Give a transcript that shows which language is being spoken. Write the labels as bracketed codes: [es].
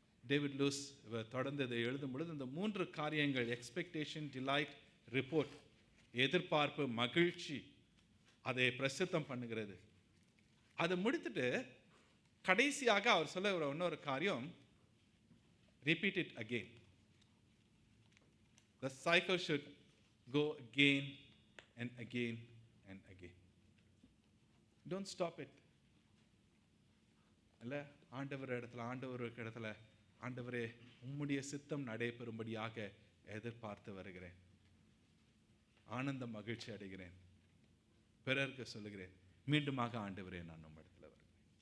[ta] David loose தொடர்ந்து இதை எழுதும் பொழுது இந்த 3 காரியங்கள், எக்ஸ்பெக்டேஷன், டிலைட், ரிப்போர்ட், எதிர்பார்ப்பு, மகிழ்ச்சி, அதை பிரசித்தம் பண்ணுகிறது. அதை முடித்துட்டு கடைசியாக அவர் சொல்ல இன்னொரு காரியம், [en] Repeat it again. The cycle should go again and again and again. Don't stop it. [ta] அல்ல, ஆண்டவருக்கு இடத்துல ஆண்டவரே உம்முடைய சித்தம் நடைபெறும்படியாக எதிர்பார்த்து வருகிறேன், ஆனந்த மகிழ்ச்சி அடைகிறேன், பிறருக்கு சொல்லுகிறேன், மீண்டுமாக ஆண்டவரே நான் உம் இடத்துல வருகிறேன்.